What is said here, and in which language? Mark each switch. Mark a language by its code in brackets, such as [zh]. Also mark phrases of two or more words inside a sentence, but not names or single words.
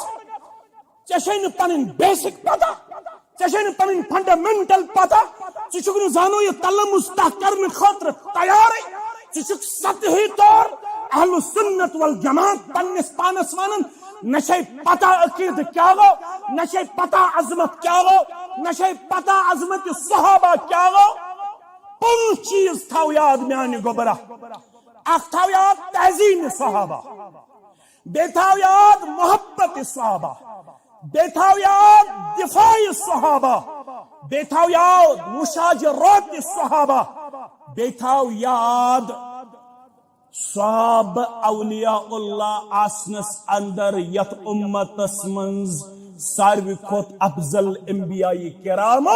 [ks] ژے پن بیسک پتہ، ژے پن فنڈامنٹل پتہ، ژھک زانو یہ تلمس تہ کرنے خاطر تیار. ژھک سطحی طور اہل سنت والجماعت پنس پانس ونن نہ پتہ عقید کیا گو، نہ پتہ عظمت کیا گو، نہ پتہ عظمت صحابہ کیا گو. پانچ چیز تھاو یاد میانہ گوبرہ. اخ تھاو یاد تعظیم صحابہ، بے تھاو یاد محبت صحابہ، بے تھاو یاد دفاع صحابہ، بے تھاو یاد مشاجرات صحابہ، بے تھاو یاد صحابہ اولیاء اللہ آسنس اندر یت امتس منز ساروی کھوت افضل انبیاء کرامو.